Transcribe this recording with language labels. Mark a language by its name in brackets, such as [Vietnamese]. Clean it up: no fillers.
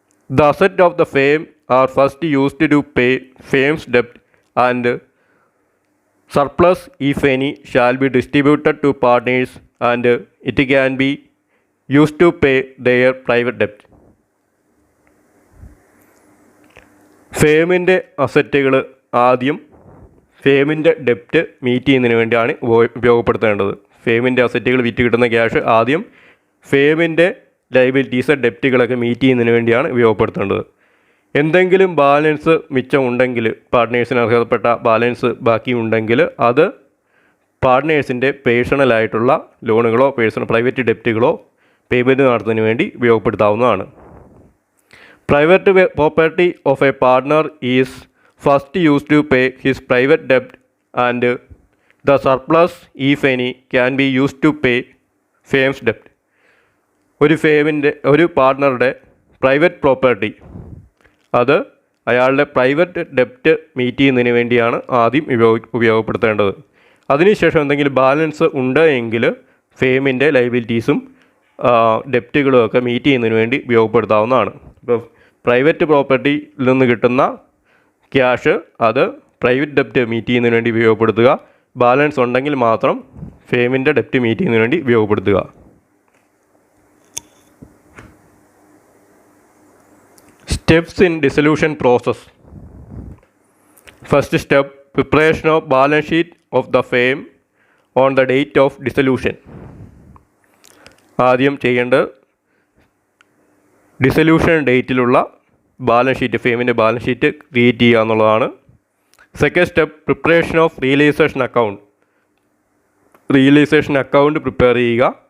[English] The asset of the firm are first used to pay firm's debt and surplus, if any, shall be distributed to partners and it can be used to pay their private debt. [Malayalam] ഫേമിൻ്റെ അസറ്റുകൾ ആദ്യം ഫേമിൻ്റെ ഡെപ്റ്റ് meet ചെയ്യുന്നതിന് വേണ്ടിയാണ് ഉപയോഗപ്പെടുത്തേണ്ടത്. ഫേമിൻ്റെ അസറ്റുകൾ വിറ്റ് കിട്ടുന്ന cash ആദ്യം ഫേമിൻ്റെ liabilities ഡെപ്റ്റുകളൊക്കെ meet ചെയ്യുന്നതിന് വേണ്ടിയാണ് ഉപയോഗപ്പെടുത്തേണ്ടത്. എന്തെങ്കിലും balance മിച്ചമുണ്ടെങ്കിൽ, പാർട്ട്നേഴ്സിന് അർഹതപ്പെട്ട ബാലൻസ് ബാക്കിയുണ്ടെങ്കിൽ അത് പാർട്ട്നേഴ്സിൻ്റെ പേഴ്സണലായിട്ടുള്ള ലോണുകളോ പ്രൈവറ്റ് ഡെപ്റ്റുകളോ പേയ്മെൻറ്റ് നടത്തുന്നതിന് വേണ്ടി ഉപയോഗപ്പെടുത്താവുന്നതാണ്. [English] Private property of a partner is first used to pay his private debt, and the surplus, if any, can be used to pay firm's debt. [Malayalam] ഒരു പാർട്ണറുടെ private property അത് അയാളുടെ private ഡെപ്റ്റ് meet ചെയ്യുന്നതിന് വേണ്ടിയാണ് ആദ്യം ഉപയോഗപ്പെടുത്തേണ്ടത്. അതിനുശേഷം എന്തെങ്കിലും ബാലൻസ് ഉണ്ട് എങ്കിൽ ഫേമിൻ്റെ ലയബിലിറ്റീസും ഡെപ്റ്റുകളും ഒക്കെ മീറ്റ് ചെയ്യുന്നതിന് വേണ്ടി ഉപയോഗപ്പെടുത്താവുന്നതാണ്. ഇപ്പോൾ പ്രൈവറ്റ് പ്രോപ്പർട്ടിയിൽ നിന്ന് കിട്ടുന്ന ക്യാഷ് അത് പ്രൈവറ്റ് ഡെപ്റ്റ് മീറ്റ് ചെയ്യുന്നതിന് വേണ്ടി ഉപയോഗപ്പെടുത്തുക. ബാലൻസ് ഉണ്ടെങ്കിൽ മാത്രം ഫേമിൻ്റെ ഡെപ്റ്റ് മീറ്റ് ചെയ്യുന്നതിന് വേണ്ടി ഉപയോഗപ്പെടുത്തുക. [English] Steps in dissolution process. First step, preparation of balance sheet of the firm on the date of dissolution. [Malayalam] ആദ്യം ചെയ്യേണ്ടത് dissolution ഡേറ്റിലുള്ള balance sheet, ഫേമിൻ്റെ balance sheet create ചെയ്യുക എന്നുള്ളതാണ്. [English] Second step, preparation of realization account. Realization account prepare ചെയ്യുക.